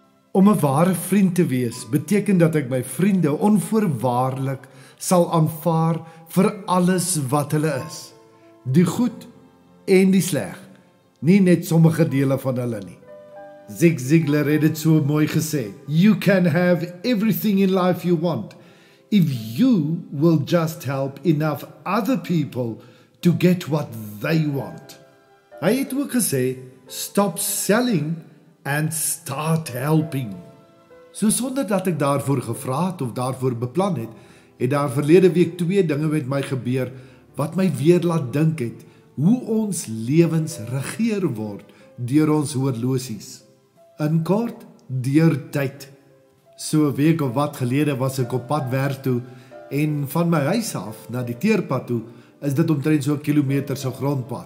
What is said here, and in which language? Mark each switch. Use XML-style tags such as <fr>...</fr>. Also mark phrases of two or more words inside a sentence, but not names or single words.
<af>Om 'n ware vriend te wees, beteken dat ek my vriende onvoorwaardelik sal aanvaar vir alles wat hulle is. Die goed en die sleg, nie net sommige dele van hulle nie. Zig Ziglar het dit so mooi gesê,</af> <en>"You can have everything in life you want, if you will just help enough other people to get what they want."</en> <af>Hy het ook gesê,</af> <en>"Stop selling and start helping."</en> <af>So sonder dat ek daarvoor gevra het of daarvoor beplan het daar verlede week 2 dinge met my gebeur wat my weer laat dink het hoe ons lewens regeer word deur ons horlosies. In kort, deur tyd. So 'n week of wat gelede was ek op pad werk toe en van my huis af na die teerpad toe is dit omtrent so 'n kilometer se grondpad.</af>